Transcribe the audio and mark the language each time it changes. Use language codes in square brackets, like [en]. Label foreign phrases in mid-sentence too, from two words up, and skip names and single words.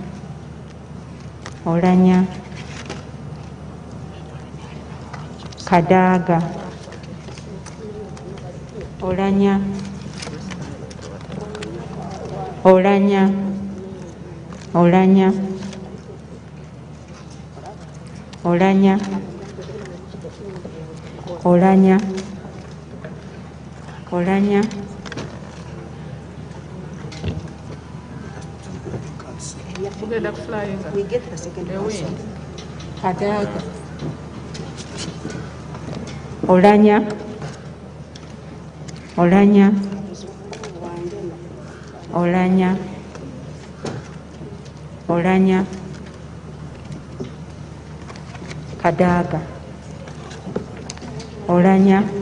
[en] Olanya, Kadaga, Olanya, Olanya, Olanya, Olanya, Olanya, Olanya, We get the second person. Kadaga, Olanya, Olanya, Olanya, Olanya, Kadaga, Olanya,